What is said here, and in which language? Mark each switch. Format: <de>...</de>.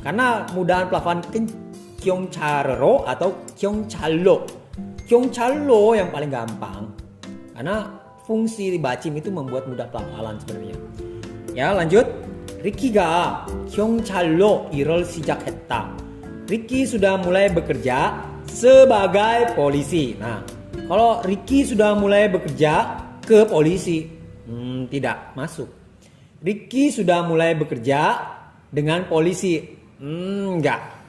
<id>Karena mudahan pelafalan 경찰로 atau 경찰로. 경찰로 yang paling gampang. Karena fungsi bacim itu membuat mudah pelafalan sebenarnya. Ya, lanjut.</id> <ko>리키가 경찰로 일을 시작했다.</ko> <id>리키 sudah mulai bekerja sebagai polisi. Nah, kalau Ricky sudah mulai bekerja ke polisi, tidak masuk. Ricky sudah mulai bekerja dengan polisi, enggak.</id>